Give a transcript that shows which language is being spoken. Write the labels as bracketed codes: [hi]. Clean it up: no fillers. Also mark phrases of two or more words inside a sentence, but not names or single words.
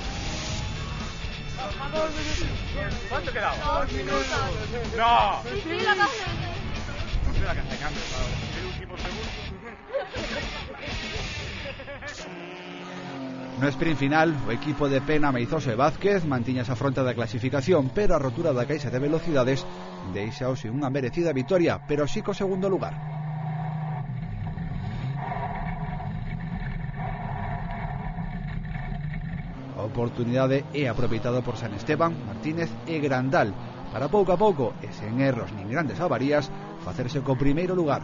[es] ¿Cuánto quedaba? 2 minutos. No. Sí, lo acabo No sé la que hace cambio ahora. El último segundo. [gl] No sprint final, o equipo de Pena, Meizoso e Vázquez mantiña esa fronte da clasificación, pero a rotura da caixa de velocidades deixaos sin unha merecida vitoria, pero sí co segundo lugar. A oportunidade é aproveitada por San Esteban, Martínez e Grandal para pouco a pouco, e sen erros nin grandes avarías, facerse co primeiro lugar.